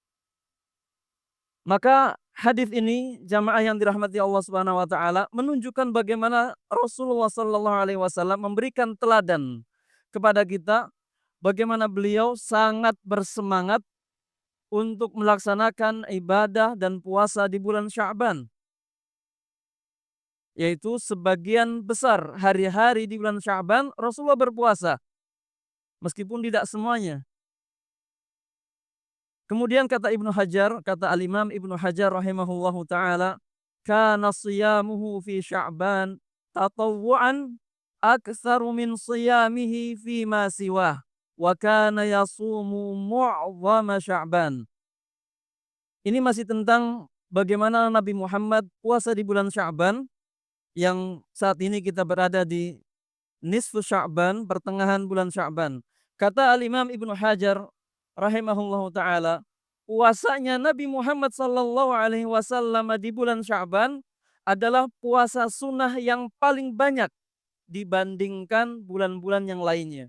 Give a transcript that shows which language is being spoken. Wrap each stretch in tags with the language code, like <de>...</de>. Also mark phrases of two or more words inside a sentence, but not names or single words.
<id>Maka hadis ini jamaah yang dirahmati Allah</id> <ar>سبحانه وتعالى</ar> <id>menunjukkan bagaimana Rasulullah</id> <ar>صلى الله عليه وسلم</ar> <id>memberikan teladan kepada kita bagaimana beliau sangat bersemangat untuk melaksanakan ibadah dan puasa di bulan Sya'ban, yaitu sebagian besar hari-hari di bulan Sya'ban Rasulullah berpuasa meskipun tidak semuanya. Kemudian kata Ibnu Hajar, kata Al-Imam Ibnu Hajar</id> <ar>رحمه الله تعالى, كان صيامه في شعبان تطوعا أكثر من صيامه فيما سواه وكان يصوم معظم شعبان.</ar> <id>Ini masih tentang bagaimana Nabi Muhammad puasa di bulan Sya'ban yang saat ini kita berada di nisfu Sya'ban, pertengahan bulan Sya'ban. Kata Al-Imam Ibnu Hajar</id> <ar>رحمه الله تعالى,</ar> <id>puasanya Nabi Muhammad</id> <ar>صلى الله عليه وسلم</ar> <id>di bulan Sya'ban adalah puasa sunnah yang paling banyak dibandingkan bulan-bulan yang lainnya.</id>